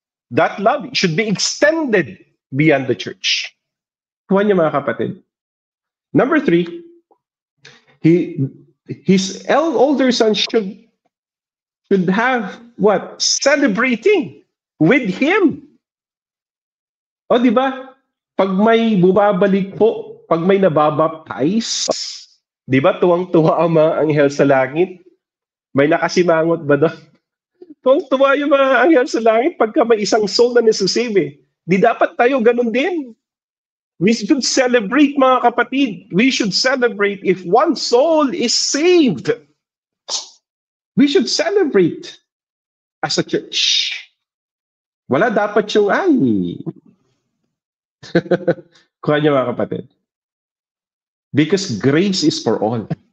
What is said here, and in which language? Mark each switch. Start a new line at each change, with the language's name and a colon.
English: That love should be extended beyond the church.
Filipino: Kuha niyo mga kapatid.
English: Number 3, his older son should have what? Celebrating with him.
Filipino: O, di ba? Pag may bumabalik po, pag may nababaptize, di ba tuwang-tuwa ang mga anghel sa langit? May nakasimangot ba doon? Tuwang-tuwa yung mga anghel sa langit pagka may isang soul na nasasave eh. Di dapat tayo ganun din.
English: We should celebrate,
Filipino: mga kapatid.
English: We should celebrate if one soul is saved. We should celebrate as a church.
Filipino: Wala dapat yung, ay. Kuha niyo mga kapatid.
English: Because grace is for all.